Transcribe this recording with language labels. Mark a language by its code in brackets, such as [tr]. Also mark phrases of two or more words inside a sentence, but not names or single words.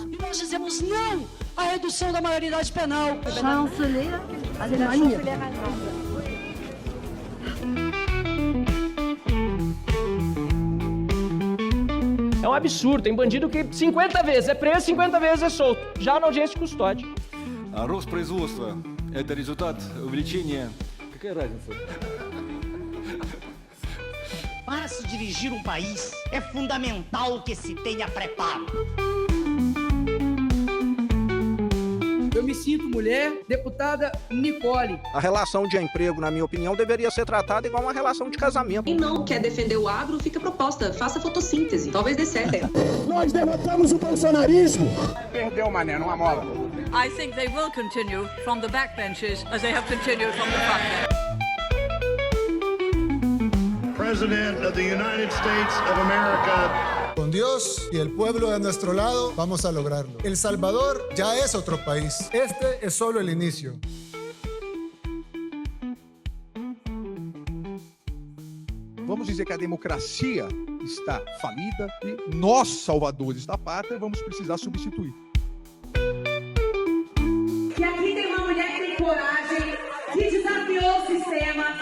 [pt] E nós dizemos não à redução da maioridade penal. Chanceler Alemanha. É um absurdo. Tem bandido que 50 vezes é preso, 50 vezes é solto. Já na audiência de custódia. [ru] Рост производства – это результат увеличения. Какая разница? [pt] Para se dirigir um país, é fundamental que se tenha preparo. Eu me sinto mulher, deputada Nicole. A relação de emprego, na minha opinião, deveria ser tratada igual uma relação de casamento. Quem não quer defender o agro, fica proposta. Faça fotossíntese. Talvez dê certo. Nós derrotamos o bolsonarismo. Perdeu, mané, numa mola. [en] I think they will continue from the backbenches as they have continued from the frontbench. President of the United States of America. [es] Con Dios y el pueblo de nuestro lado, vamos a lograrlo. El Salvador ya es otro país. Este es solo el inicio. [pt] Vamos dizer que a democracia está falida e nós, salvadores da pátria, vamos precisar substituir. E aqui tem uma mulher que tem coragem, que desafiou o sistema.